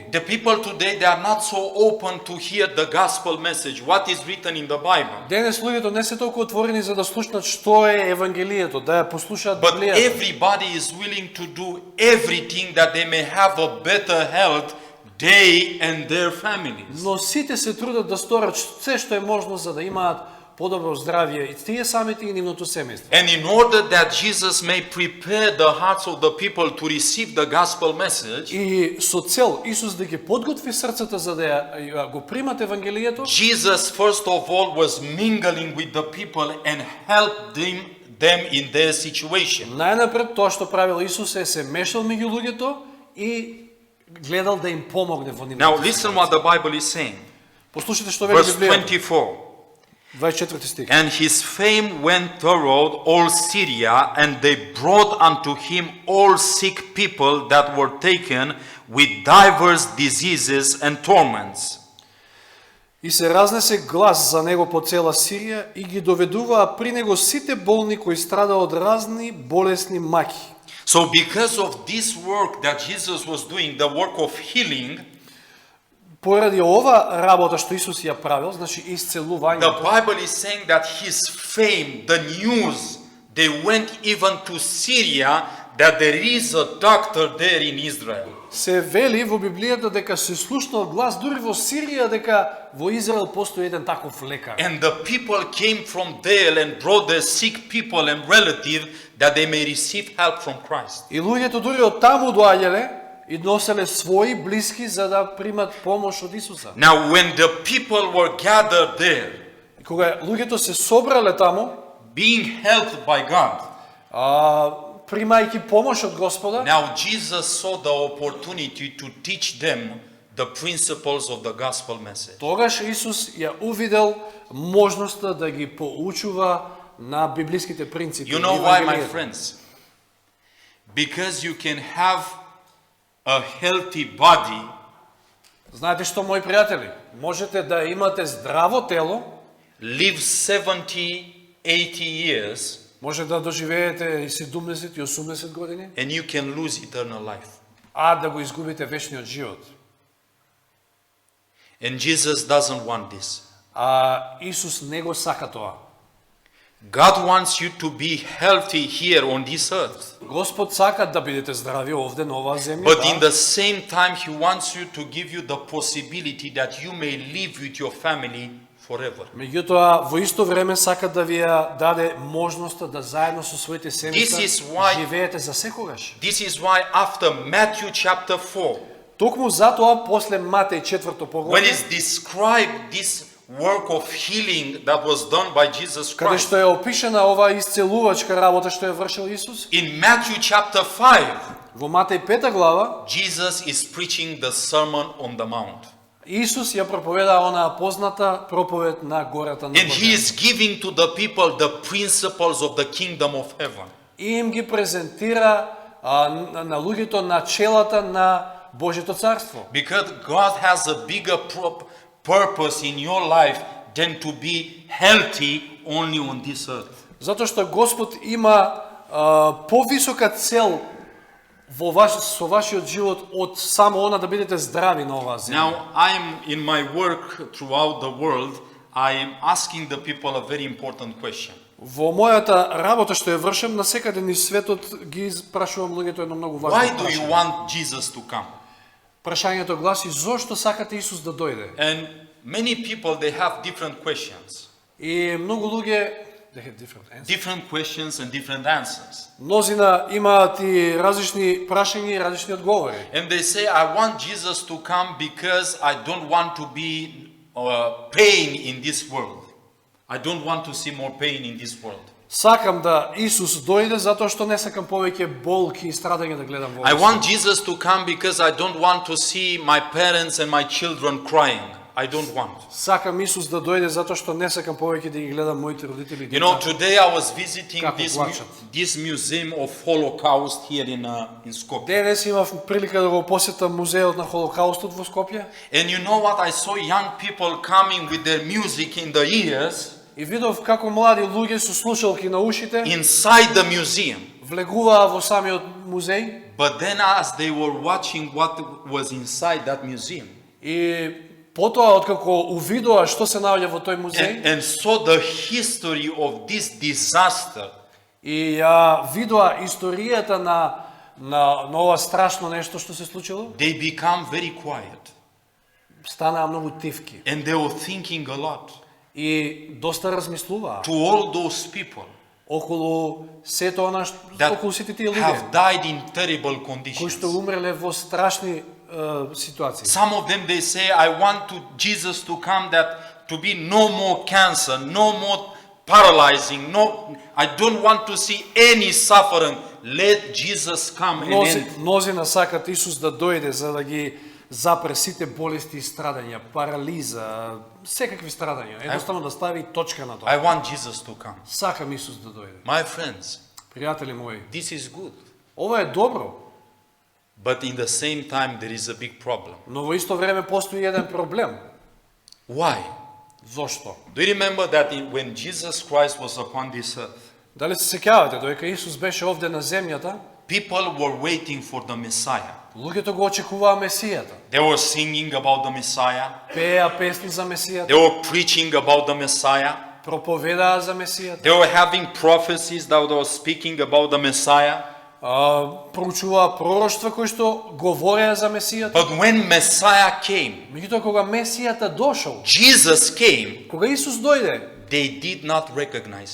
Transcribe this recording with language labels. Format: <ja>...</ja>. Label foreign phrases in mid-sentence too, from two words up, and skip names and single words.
<en>The people today, they are not so open to hear the gospel message, what is written in the Bible.</en> <mk>Денес луѓето не се толку отворени за да слушнат што е Евангелието, да ја послушаат</mk> <en>But</en> <mk>Библијата.</mk> <en>everybody is willing to do everything that they may have a better health, they and their families.</en> <mk>Но сите се трудат да сторат се што е можно за да имаат подобро здравје и тие самите и нивното семејство.</mk> <en>And in order that Jesus may prepare the hearts of the people to receive the gospel message,</en> <mk>И со цел Исус да ги подготви срцата за да ја го примат Евангелието,</mk> <en>Jesus first of all was mingling with the people and helped them in their situation.</en> <mk>најнапред тоа што правил Исус е се мешал меѓу луѓето и гледал да им помогне во нивната.</mk> <en>Now listen what the Bible is saying.</en> <mk>Послушайте што вели</mk> <en>Verse</en> <mk>Библијата. 24. 24 стих.</mk> <en>And his fame went throughout all Syria, and they brought unto him all sick people that were taken with divers diseases and torments.</en> <mk>И се разнесе глас за него по цела Сирија и ги доведуваа при него сите болни кои страда од разни болесни маки.</mk> <en>So because of this work that Jesus was doing, the work of healing,</en> <mk>Поради ова работа што Исус ја правил, значи</mk> <en>the</en> <mk>исцелувањето,</mk> <en>Bible is saying that his fame, the news, they went even to Syria that there is a doctor there in Israel.</en> <mk>се вели во Библијата дека се слушнал глас дури во Сирија дека во Израел постои еден таков лекар.</mk> <en>And the people came from there and brought their sick people and relatives that they may receive help from Christ.</en> <mk>И луѓето дури од таму доаѓале и носеле своји блиски за да примат помош од Исуса.</mk> <en>Now when the people were gathered there,</en> <mk>И кога луѓето се собрале таму,</mk> <en>being helped by God,</en> <mk>примајќи помош од Господа,</mk> <en>now Jesus saw the opportunity to teach them the principles of the gospel message.</en> <mk>тогаш Исус ја увидел можноста да ги поучува на библиските принципи.</mk> <en>You</en> <mk>и</mk> <en>know why, my</en> <mk>Евангелието.</mk> <en>friends? Because you can have a healthy body</en> <mk>Знаете што, мои пријатели? Можете да имате здраво тело,</mk> <en>live 70, 80 years,</en> <mk>може да доживеете и 70 и 80 години,</mk> <en>and you can lose eternal life.</en> <mk>а да го изгубите вечниот живот.</mk> <en>And Jesus doesn't want this.</en> <mk>А Исус не го сака тоа.</mk> <en>God wants you to be healthy here on this earth.</en> <mk>Господ сака да бидете здрави овде на оваа земја,</mk> <en>But in</en> <mk>да.</mk> <en>the same time, He wants you to give you the possibility that you may live with your family forever.</en> <mk>Меѓутоа, во исто време сака да ви ја даде можноста да заедно со своите</mk> <en>This is</en> <mk>семејства</mk> <en>why-</en> <mk>живеете за секогаш.</mk> <en>This is why after Matthew chapter 4,</en> <mk>Токму затоа, после Матеј 4</mk> <en>when</en> <mk>поглавје,</mk> <en>it's described this work of healing that was done by Jesus</en> <mk>каде Christ, што е опишена оваа исцелувачка работа што ја вршил Исус,</mk> <en>in Matthew chapter 5,</en> <mk>во Матеј 5 глава,</mk> <en>Jesus is preaching the Sermon on the Mount.</en> <mk>Исус ја проповеда онаа позната проповед на гората на</mk> <en>And He</en> <mk>Божија.</mk> <en>is giving to the people the principles of the kingdom of heaven.</en> <mk>И им ги презентира на луѓето начелата на Божјето царство.</mk> <en>Because God has a bigger purpose in your life than to be healthy only on this earth.</en> <mk>Затоа што Господ има повисока цел со вашиот живот од само она да бидете здрави на оваа земја.</mk> <en>Now, I'm in my work throughout the world, I am asking the people a very important question.</en> <mk>Во мојата работа што ја вршам, на секаде низ светот ги прашувам луѓето едно многу важно</mk> <en>Why do you</en> <mk>прашање.</mk> <en>want Jesus to come?</en> <mk>Прашањето гласи: зошто сакате Исус да дојде?</mk> <en>And many people, they have different questions.</en> <mk>И многу луѓе</mk> <en>they have different answers. different questions and different answers.</en> <mk>Мнозина имаат и различни прашања и различни одговори.</mk> <en>And they say, I want Jesus to come because I don't want to be pain in this world. I don't want to see more pain in this world.</en> <mk>Сакам да Исус дојде затоа што не сакам повеќе болки и страдање да гледам во</mk> <en>I</en> <mk>овој</mk> <en>want</en> <mk>свет.</mk> <en>Jesus to come because I don't want to see my parents and my children crying. I don't want.</en> <mk>Сакам Исус да дојде затоа што не сакам повеќе да ги гледам моите родители и</mk> <en>You know,</en> <mk>деца.</mk> <en>today I was visiting</en> <mk>Како плачат.</mk> <en>this museum of Holocaust here in Skopje.</en> <mk>Денес имав прилика да го посетам музеот на Холокаустот во Скопје</mk> <en>And you know what? I saw young people coming with their music in the ears</en> <mk>и видов како млади луѓе со слушалки на ушите</mk> <en>inside the museum.</en> <mk>влегуваа во самиот музеј</mk> <en>But then as they were watching what was inside that museum</en> <mk>и потоа откако увидоа што се наоѓа во тој музеј</mk> <en>and saw the history of this disaster,</en> <mk>и ја видоа историјата на ова страшно нешто што се случило,</mk> <en>they become very quiet.</en> <mk>станаа многу тивки</mk> <en>And they were thinking a lot.</en> <mk>и доста размислуваа</mk> <en>To all those people</en> <mk>околу сето она околу сите тие луѓе</mk> <en>have died in terrible</en> <mk>кои</mk> <en>conditions.</en> <mk>што умреле во страшни ситуации.</mk> <en>Some of them they say, I want Jesus to come that to be no more cancer, no more paralyzing, no, I don't want to see any suffering. Let Jesus come and end.</en> <mk>Мнозина сакат Исус да дојде за да ги запре сите болести и страдања, парализа, секакви страдања. Едноставно да стави точка на тоа.</mk> <en>I want Jesus to come.</en> <mk>Сакам Исус да дојде.</mk> <en>My friends,</en> <mk>Пријатели мои,</mk> <en>this is good.</en> <mk>ова е добро,</mk> <en>But in the same time, there is a big problem.</en> <mk>но во исто време постои еден проблем.</mk> <en>Why?</en> <mk>Зошто?</mk> <en>Do you remember that when Jesus Christ was upon this earth,</en> <mk>Дали се сеќавате, додека Исус беше овде на земјата,</mk> <en>people were waiting for the Messiah.</en> <mk>луѓето го очекуваа Месијата.</mk> <en>They were singing about the Messiah.</en> <mk>Пеа песни за Месијата,</mk> <en>They were preaching about the Messiah.</en> <mk>проповедаа за Месијата,</mk> <en>They were having prophecies that were speaking about the Messiah.</en> <mk>проучуваа пророштва кои што говореа за Месијата.</mk> <en>But when Messiah came,</en> <mk>Меѓутоа кога Месијата дошол,</mk> <en>Jesus came,</en> <mk>кога Исус дојде,</mk> <en>they did not recognize him.</en>